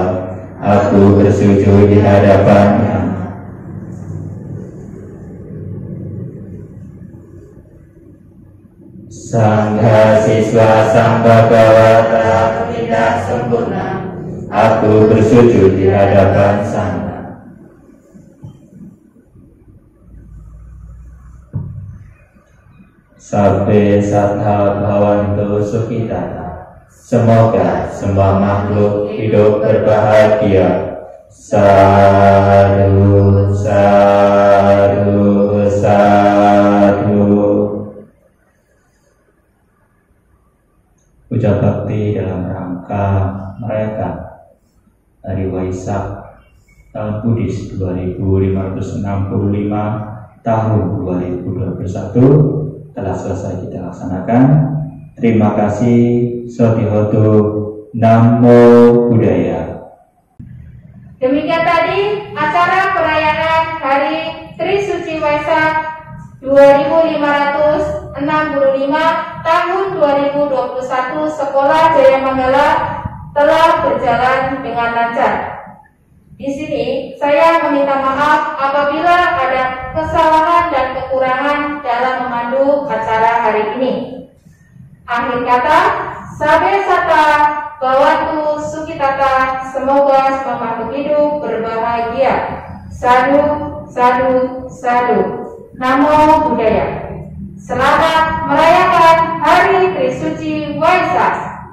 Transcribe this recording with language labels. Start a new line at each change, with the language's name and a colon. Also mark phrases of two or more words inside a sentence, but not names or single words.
Indonesian: Aku bersujud di hadapannya. Sangha siswa Sang Bhagawa telah bertindak sempurna. Aku bersujud di hadapan Sangha.
Pali: Sabbe sattha bhavantu sukhitata.
Indonesian: Semoga semua makhluk hidup berbahagia.
Pali: Sadhu, sadhu, sadhu.
Indonesian: Puja bakti dalam rangka merayakan Hari Waisak tahun Buddhis 2565 tahun 2021 telah selesai kita laksanakan. Terima kasih.
Pali: Sotihotu. Namo Buddhaya.
Indonesian: Demikian tadi acara perayaan Hari Trisuci Waisak 2565 tahun 2021 Sekolah Jaya Manggala telah berjalan dengan lancar. Di sini saya meminta maaf apabila ada kesalahan dan kekurangan dalam memandu acara hari ini. Akhir kata,
Pali: sabe sata bhavantu sukhitata,
Indonesian: semoga semua makhluk hidup berbahagia.
Pali: Sadhu, sadhu, sadhu. Namo Buddhaya.
Indonesian: Selamat merayakan Hari Trisuci Waisak.